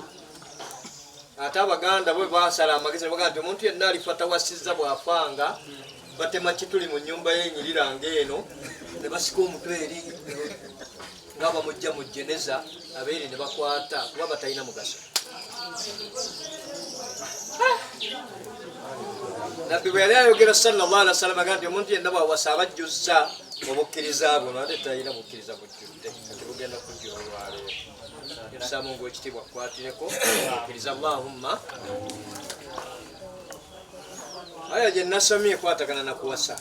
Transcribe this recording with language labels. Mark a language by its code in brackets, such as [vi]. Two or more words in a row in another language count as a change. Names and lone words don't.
[lg] Ate Abaganda bwe baasala amagezi ne bagamba nti omuntu yenna alifa tawasizza bw'afanga batema kituli mu nnyumba y'enyirira ng'eno ne basika omutwe eri nga bamujja mu jeneza, abeeri ne bakwata kuba batalina mugaso. Nabbi bwe yali ayogera [ar] صلى الله عليه وسلم [lg] agamba nti omuntu yenna bw'awasa abajjuzza obukkiriza bwe ate talina bukkiriza bujjudde, kati bugenda kujjula olwaleero. Tusaba Mungu ekitiibwa akukwatireko obukkiriza. Allahumma. Aya gye nasomye ekwatagana na kuwasa.